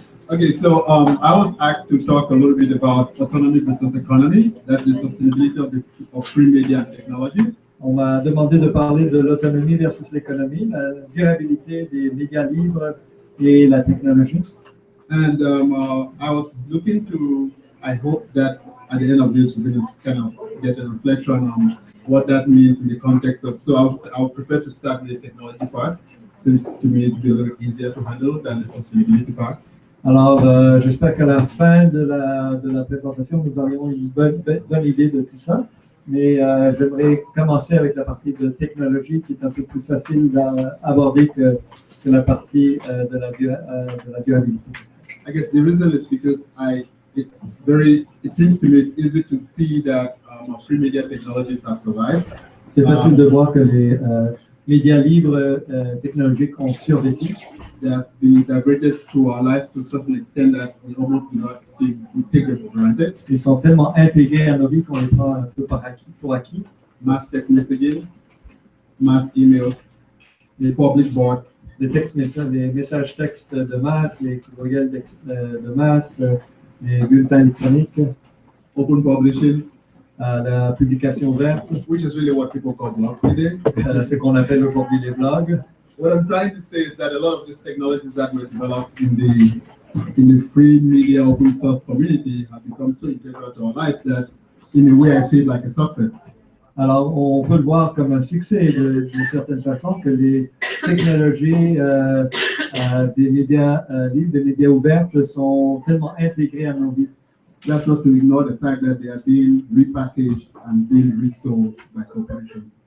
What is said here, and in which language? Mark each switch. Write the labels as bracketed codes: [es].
[en] Okay, so I was asked to talk a little bit about autonomy versus economy, that's the sustainability of free media and technology. [fr] On m'a demandé de parler de l'autonomie versus l'économie, la durabilité des médias libres et la technologie. [en] And I was looking to, I hope that at the end of this, we're going to kind of get a reflection on what that means in the context of, so I would prefer to start with the technology part. Seems to me to be a little easier to handle than the sustainability part. [fr] Alors, j'espère qu'à la fin de la présentation, nous aurons une bonne idée de tout ça. Mais j'aimerais commencer avec la partie de technologie qui est un peu plus facile à aborder que la partie de la durabilité. [en] I guess the reason is because it seems to me it's easy to see that free media technologies have survived. [fr] C'est facile de voir que les médias libres technologiques ont survécu. [en] they have been integrated to our lives to a certain extent that we almost do not see, we take them for granted. [fr] Ils sont tellement intégrés à nos vies qu'on les prend un peu pour acquis. [en] Mass text messaging, mass emails, the public boards, [fr] Les messages textes de masse, les courriels de masse, les bulletins électroniques, [en] open publishing, [fr] la publication ouverte, [en] which is really what people call blogs today. [fr] ce qu'on appelle aujourd'hui les blogs. [en] What I'm trying to say is that a lot of these technologies that were developed in the free media open source community have become so integral to our lives that in a way I see it like a success. [fr] Alors, on peut le voir comme un succès d'une certaine façon que les technologies des médias libres, des médias ouverts sont tellement intégrées à nos vies. [en] That's not to ignore the fact that they are being repackaged and being resold by corporations.